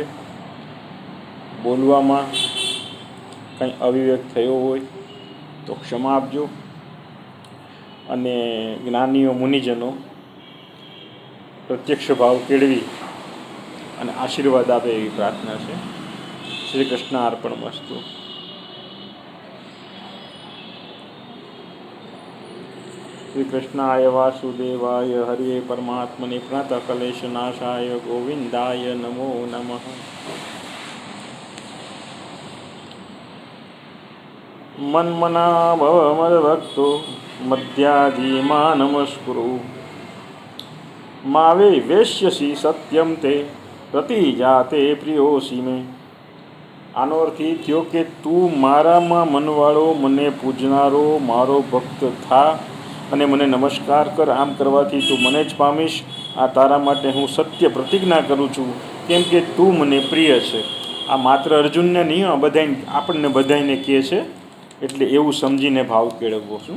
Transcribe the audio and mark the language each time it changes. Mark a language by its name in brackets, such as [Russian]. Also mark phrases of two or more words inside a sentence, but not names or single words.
[Gujarati] બોલવામાં કંઈ અવિવેક થયો હોય તો ક્ષમા આપજો અને જ્ઞાનીઓ મુનિજનો પ્રત્યક્ષ ભાવ કેળવી અને આશીર્વાદ આપે એવી પ્રાર્થના છે। [Sanskrit] શ્રી કૃષ્ણ અર્પણમસ્તુ। श्री कृष्णाय वासुदेवाय हरिये परमात्मने प्रणतक्लेशनाशाय गोविंदाय नमो नमः। मन्मना भव मद्भक्तो मद्याजीमा नमस्कुरु मावे वेश्यसि सत्यम ते प्रतिजाते प्रियोसि मे। [Gujarati] આનો અર્થ એ થયો કે તું મારામાં મનવાળો, મને પૂજનારો મારો ભક્ત થા અને મને નમસ્કાર કર। આમ કરવાથી તું મને જ પામીશ। આ તારા માટે હું સત્ય પ્રતિજ્ઞા કરું છું, કેમ કે તું મને પ્રિય છે। આ માત્ર અર્જુનને નહીં, આ બધાને, આપણને બધાને કહે છે, એટલે એવું સમજીને ભાવ કેળવવો છું।